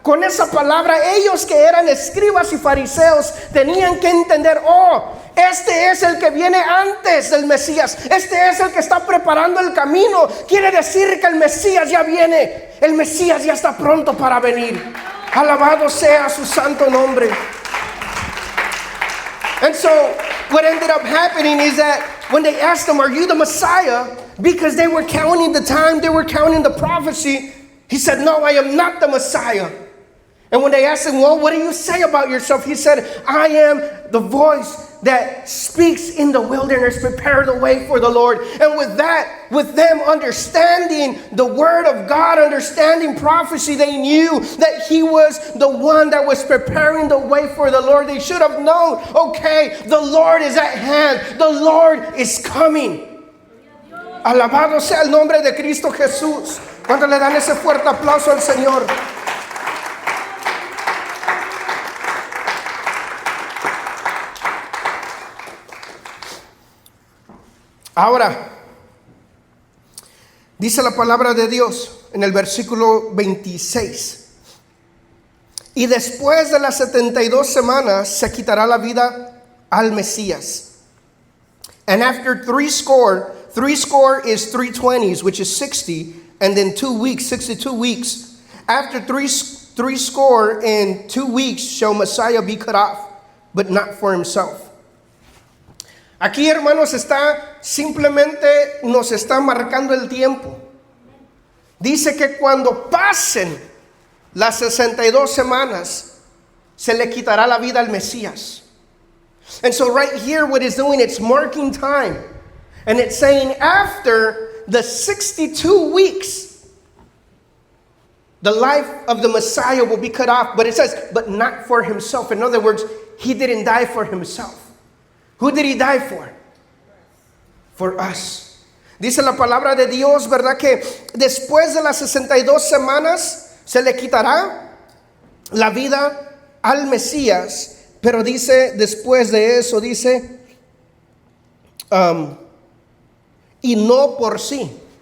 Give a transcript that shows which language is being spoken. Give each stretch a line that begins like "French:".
Spanish: Con esa palabra, ellos que eran escribas y fariseos tenían que entender, oh, este es el que viene antes del Mesías. Este es el que está preparando el camino. Quiere decir que el Mesías ya viene. El Mesías ya está pronto para venir. Alabado sea su santo nombre.
English: And so, what ended up happening is that when they asked him, are you the Messiah? Because they were counting the time, they were counting the prophecy. He said, no, I am not the Messiah. And when they asked him, well, what do you say about yourself? He said, I am the voice that speaks in the wilderness, prepare the way for the Lord. And with that, with them understanding the word of God, understanding prophecy, they knew that he was the one that was preparing the way for the Lord. They should have known, okay, the Lord is at hand. The Lord is coming.
Spanish: Alabado sea el nombre de Cristo Jesús. Cuando le dan ese fuerte aplauso al Señor. Ahora, dice la palabra de Dios en el versículo 26. Y después de las 72 semanas se quitará la vida al Mesías.
English: And after three score is 320s, which is 60, and then 2 weeks, 62 weeks. After three score and 2 weeks shall Messiah be cut off, but not for himself.
Spanish: Aquí, hermanos, simplemente nos está marcando el tiempo. Dice que cuando pasen las 62 semanas, se le quitará la vida al Mesías.
English: And so right here, what it's doing, it's marking time. And it's saying after the 62 weeks, the life of the Messiah will be cut off. But it says, but not for himself. In other words, he didn't die for himself. Who did he die for? For us.
Spanish: Dice la palabra de Dios, ¿verdad? Que después de las 62 semanas se le quitará la vida al Mesías. Pero dice, después de eso, dice, y no por sí.